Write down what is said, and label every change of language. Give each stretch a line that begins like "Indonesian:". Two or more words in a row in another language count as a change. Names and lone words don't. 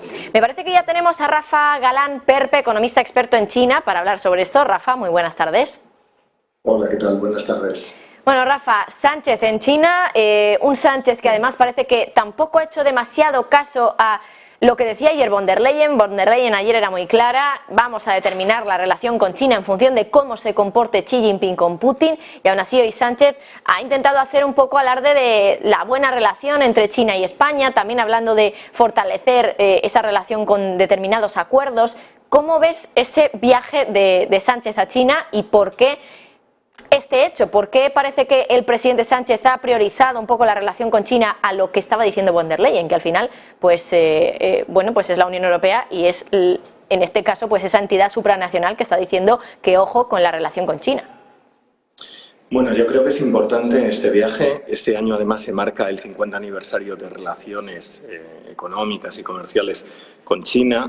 Spanish: Me parece que ya tenemos a Rafa Galán Perpe, economista experto en China, para hablar sobre esto. Rafa, muy buenas tardes. Hola, ¿qué tal? Buenas tardes. Bueno, Rafa, Sánchez en China, un Sánchez que además parece que tampoco ha hecho demasiado caso a lo que decía ayer von der Leyen. Von der Leyen ayer era muy clara: vamos a determinar la relación con China en función de cómo se comporte Xi Jinping con Putin, y aún así hoy Sánchez ha intentado hacer un poco alarde de la buena relación entre China y España, también hablando de fortalecer esa relación con determinados acuerdos. ¿Cómo ves ese viaje de Sánchez a China y por qué este hecho? ¿Por qué parece que el presidente Sánchez ha priorizado un poco la relación con China a lo que estaba diciendo von der Leyen, que al final pues pues es la Unión Europea y es en este caso pues esa entidad supranacional que está diciendo que ojo con la relación con China? Bueno, yo creo que es importante este viaje. Este año además se marca el 50 aniversario de relaciones económicas y comerciales con China.